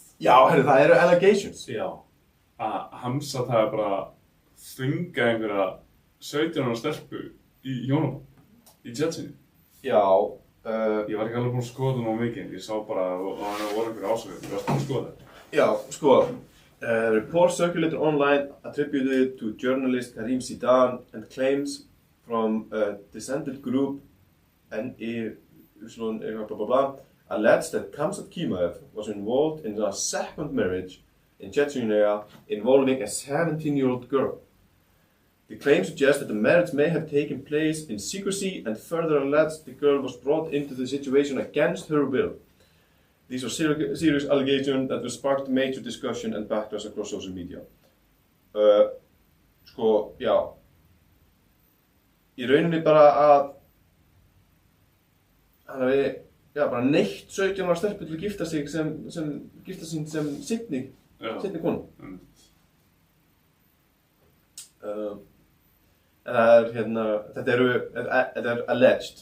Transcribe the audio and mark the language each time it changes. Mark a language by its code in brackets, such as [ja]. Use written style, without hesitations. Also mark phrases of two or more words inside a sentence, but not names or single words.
[is] Já, herri, það eru allegations. Já, að Hamsat hafi bara þvingað einhverja 17 ára stelpu í hjónaband, í Jetsinni. Já. Ég var ekki alveg búinn að skoða það mikið, ég sá bara að það voru einhverja ásökur, ég var búinn að skoða það. Já, sko, [en] reports circulated online attributed to journalist Karim Zidan and claims from a descended group alleged that Khamzat Chimaev was involved in a second marriage in Chechnya involving a 17-year-old girl. The claim suggests that the marriage may have taken place in secrecy and further alleged the girl was brought into the situation against her will. These are serious allegations that have sparked major discussion and backlash across social media. [is] Sko, já. Í rauninni bara að hann hafi, bara neitt 17 ára stelpu til að gifta sig sem seinni konu. En það er, þetta er alleged.